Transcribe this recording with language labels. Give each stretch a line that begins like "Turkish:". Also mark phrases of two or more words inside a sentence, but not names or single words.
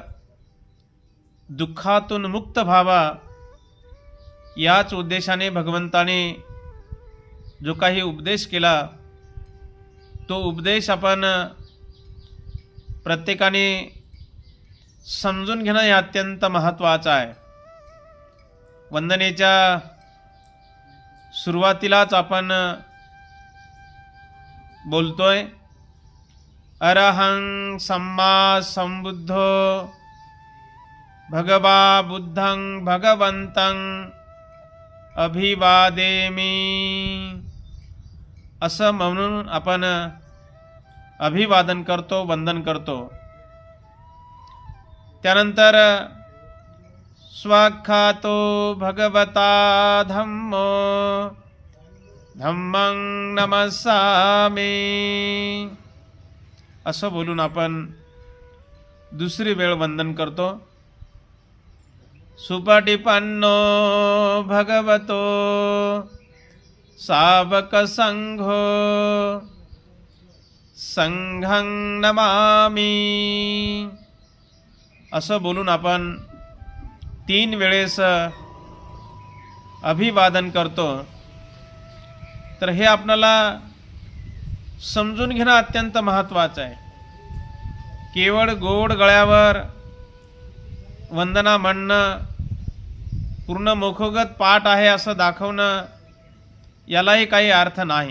Marathi: दुःखातून मुक्त व्हावा, याच उद्देशाने भगवंताने जो काही उपदेश केला तो उपदेश आपण प्रत्येकाने समजून घेणं हे अत्यंत महत्त्वाचं आहे। वंदनेच्या सुरुवातीलाच आपण बोलतोय,
Pali: अरहं सम्मा संबुद्धो भगवा बुद्धं भगवंतं अभिवादेमि,
Marathi: असं म्हणून आपण अभिवादन करतो, वंदन करतो।
Pali: त्यानंतर स्वाख्यातो भगवता धम्मो धम्मं नमस्सामि,
Marathi: असं बोलून आपण दुसरी वेळ वंदन करतो।
Pali: सुपटिपन्नो भगवतो सावक संघो संघं नमामि,
Marathi: असं बोलून आपण 3 वेळेस अभिवादन करतो। तर हे आपल्याला समजून घेणं अत्यंत महत्त्वाचं आहे। केवळ गोड गळ्यावर वंदना म्हणणं, पूर्ण मुखगत पाठ आहे असं दाखवणं, यालाही काही अर्थ नाही।